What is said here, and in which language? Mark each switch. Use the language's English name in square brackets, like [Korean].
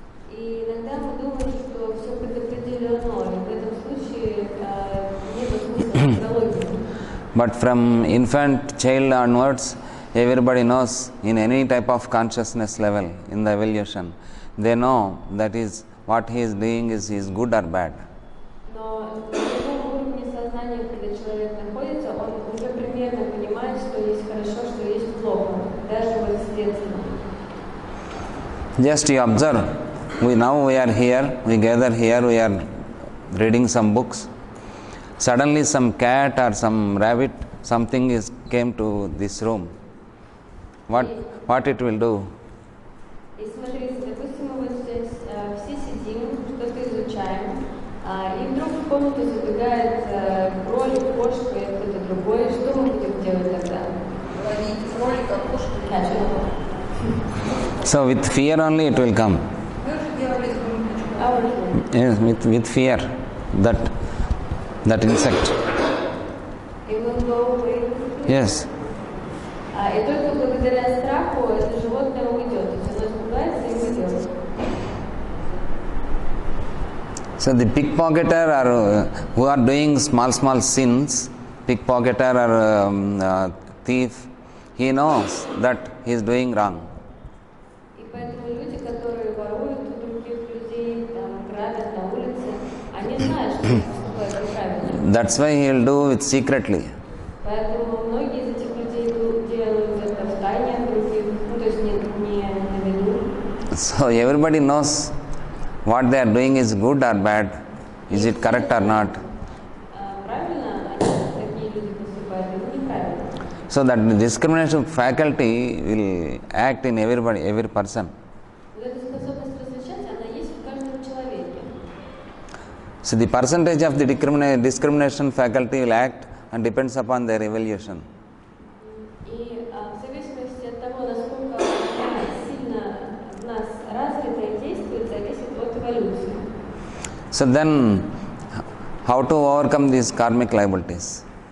[Russian] И иногда мы думаем, что все предопределено, и в этом случае нет смысла астрологии. [English] But from infant child onwards, everybody knows in any type of consciousness level in the evolution, they know that is what he is doing is good or bad. [Russian] Но на таком уровне сознания, когда человек находится, он уже примерно понимает, что есть хорошо, что есть плохо, даже вот с детства. [English] Just you observe, now we are here, we gather here, we are reading some books. Suddenly some cat or some rabbit, something came to this room. What it will do? [Russian] И смотрите, допустим, мы вот здесь все сидим, что-то изучаем, и вдруг в комнату забегает кролик, кошка и кто-то другой. Что мы будем делать тогда? Ловить кролика, кошку. [English] So with fear only it will come. [Russian] Мы уже делали с [English] Yes, with fear, that insect. It will go away. Yes. [Russian] И только благодаря страху это животное уйдет. То есть оно испугается и уйдет. [English] So the pickpocketer or who are doing small sins, pickpocketer or thief, he knows that he is doing wrong. [Russian] И поэтому люди, которые воруют у других людей, грабят на улице, они знают, что они поступают неправильно. [English] That's why he will do it secretly. [Russian] Поэтому многие из этих людей делают это в тайне от других, то есть не на виду. [English] So everybody knows what they are doing is good or bad, is it correct or not. [Russian] Правильно такие люди поступают или неправильно? [English] So that the discrimination faculty will act in every person. [Russian] Вот эта способность различать, она есть в каждом человеке. [English] So the percentage of the discrimination faculty will act and depends upon their evolution. [Russian] И в зависимости от того, насколько она сильно в нас развита и действует, зависит от эволюции. [English] So then, how to overcome these karmic liabilities?